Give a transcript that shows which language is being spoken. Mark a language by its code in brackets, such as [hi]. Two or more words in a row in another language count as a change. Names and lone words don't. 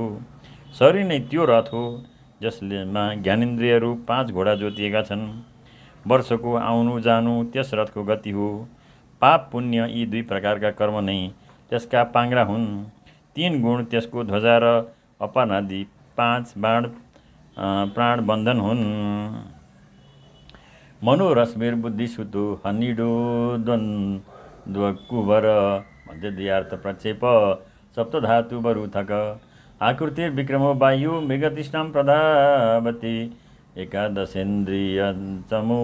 [ne] शरीर नै त्यो रथ हो जसमा ज्ञानेन्द्रियहरू 5 घोडा जोतिएका छन्। वर्षको आउनु जानु त्यस रथको गति हो। पाप पुण्य यी 2 प्रकारका कर्म नै त्यसका पाङ्ग्रा हुन्। 3 गुण त्यसको ध्वजा र अपान आदि 5 बाण प्राण बन्धन हुन्। [sa] मनोरश्मिर बुद्धि सुतो हनिडो द्वन्द्व कुवर मध्यदियार्थ प्रक्षेप सप्तधातु बरुथक आकृतिर विक्रमो वायु मृगतृष्णां प्रधावती एकादशेन्द्रिय चमु